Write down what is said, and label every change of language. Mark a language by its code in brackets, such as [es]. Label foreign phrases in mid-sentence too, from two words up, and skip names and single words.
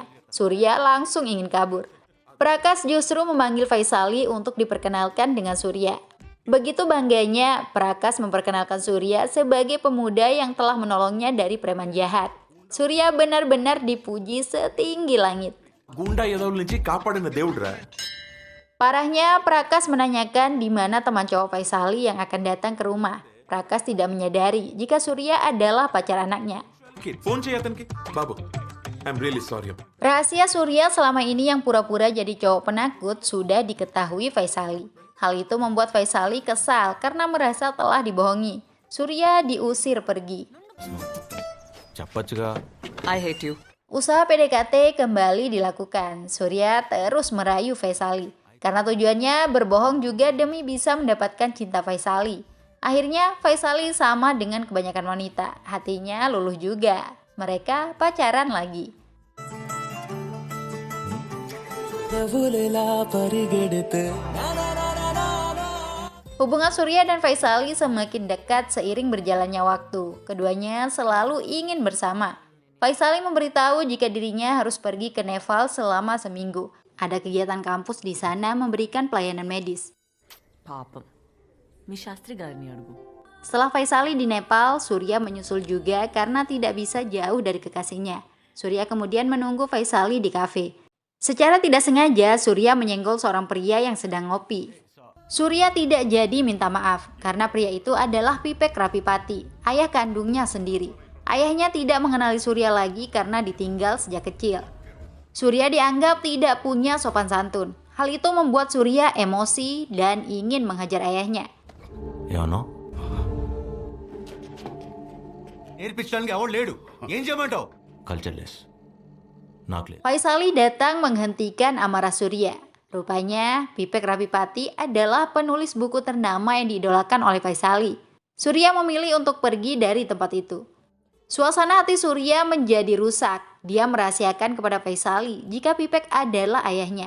[id] Surya langsung ingin kabur. Prakas justru memanggil Vaisali untuk diperkenalkan dengan Surya. Begitu bangganya, Prakas memperkenalkan Surya sebagai pemuda yang telah menolongnya dari preman jahat. Surya benar-benar dipuji setinggi langit. [te] గుండా ఎదవుల నుంచి కాపాడిన దేవుడురా. [id] Parahnya, Prakas menanyakan di mana teman cowok Vaisali yang akan datang ke rumah. Prakas tidak menyadari jika Surya adalah pacar anaknya. [te] ఫోన్ చేయి అతనికి. బాబు, [en] I'm really sorry. [id] Rahasia Surya selama ini yang pura-pura jadi cowok penakut sudah diketahui Vaisali. Hal itu membuat Vaisali kesal karena merasa telah dibohongi. Surya diusir pergi. [te] చెప్పచ్చుగా. [en] I hate you [id] Usaha PDKT kembali dilakukan. Surya terus merayu Vaisali. Karena tujuannya berbohong juga demi bisa mendapatkan cinta Vaisali. Akhirnya Vaisali sama dengan kebanyakan wanita. Hatinya luluh juga. Mereka pacaran lagi. Hubungan Surya dan Vaisali semakin dekat seiring berjalannya waktu. Keduanya selalu ingin bersama. Vaisali memberitahu jika dirinya harus pergi ke Nepal selama seminggu. Ada kegiatan kampus di sana memberikan pelayanan medis. [te] పాపం మీ శాస్త్రి గారిని అడుగు. [id] Setelah Faisali di Nepal, Surya menyusul juga karena tidak bisa jauh dari kekasihnya. Surya kemudian menunggu Faisali di kafe. Secara tidak sengaja, Surya menyenggol seorang pria yang sedang ngopi. Surya tidak jadi minta maaf karena pria itu adalah Pipek Rapipati, ayah kandungnya sendiri. Ayahnya tidak mengenali Surya lagi karena ditinggal sejak kecil. Surya dianggap tidak punya sopan santun. Hal itu membuat Surya emosi dan ingin menghajar ayahnya. [te] ఏమన్నా నేర్పించడానికి ఎవడు లేడు, ఏం చేయమంటావు? [en] culture less, [te] నాకు లేదు. [id] Faisali datang menghentikan amarah Surya. Rupanya Pipek Rapipati adalah penulis buku ternama yang diidolakan oleh Faisali. Surya memilih untuk pergi dari tempat itu. Suasana hati Surya menjadi rusak. Dia merahasiakan kepada Faisali jika Pipek adalah ayahnya.